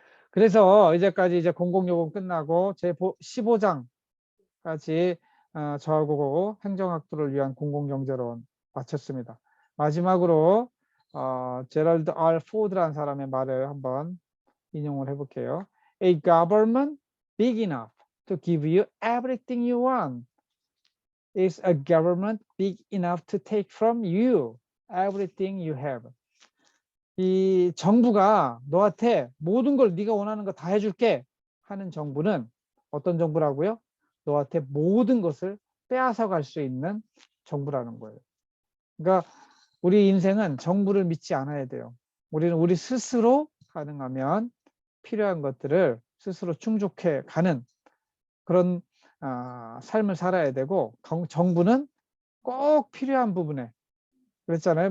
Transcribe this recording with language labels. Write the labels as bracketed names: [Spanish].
[Korean] 그래서 이제 공공요금 끝나고 제 15장까지 저하고 행정학부를 위한 공공경제론 마쳤습니다. 마지막으로 제럴드 R. 포드라는 사람의 말을 한번 인용을 해볼게요. [English] A government big enough to give you everything you want is a government big enough to take from you everything you have. [Korean] 이 정부가 너한테 모든 걸 네가 원하는 거 다 해줄게 하는 정부는 어떤 정부라고요? 너한테 모든 것을 빼앗아 갈 수 있는 정부라는 거예요. 그러니까 우리 인생은 정부를 믿지 않아야 돼요. 우리는 우리 스스로 가능하면 필요한 것들을 스스로 충족해 가는 그런 삶을 살아야 되고, 정부는 꼭 필요한 부분에, 그랬잖아요.